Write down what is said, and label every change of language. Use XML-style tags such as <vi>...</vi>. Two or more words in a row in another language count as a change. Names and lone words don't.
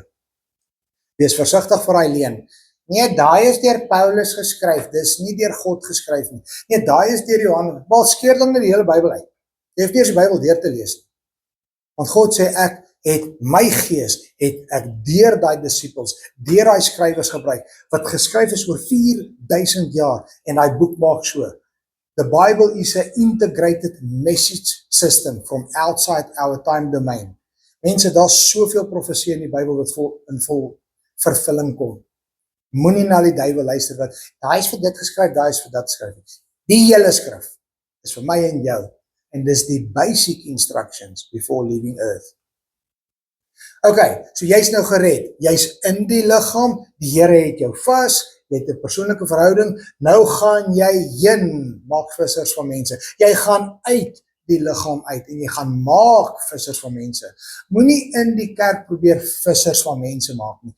<af>Wees versigtig vir daai leuen. Nee, daai is deur Paulus geskryf, dis nie deur God geskryf nie. Nee, daai is deur Johannes. Wel, skeer dan net die hele Bybel uit. Jy hoef nie eens die Bybel deur te lees nie. Want God sê, ek het my gees, het ek deur daai disippels, deur daai skrywers gebruik, wat geskryf is oor 4000 jaar, en daai boek maak so.</af> <en>The Bible is an integrated message system from outside our time domain.</en> <af>Mense, daar's soveel profesie in die Bybel wat in vol vervulling kom. Moenie na die duiwel luister wat, daai is vir dit geskryf, daai is vir dat geskryf. Die hele skrif is vir my en jou, en dis die</af> <en>basic instructions before leaving earth.</en> <af>Okay, so jy's nou gered, jy's in die liggaam, die Here het jou vas, jy het 'n persoonlike verhouding, nou gaan jy heen, maak vissers van mense. Jy gaan uit die liggaam uit en jy gaan maak vissers van mense. Moenie in die kerk probeer vissers van mense maak nie.</af>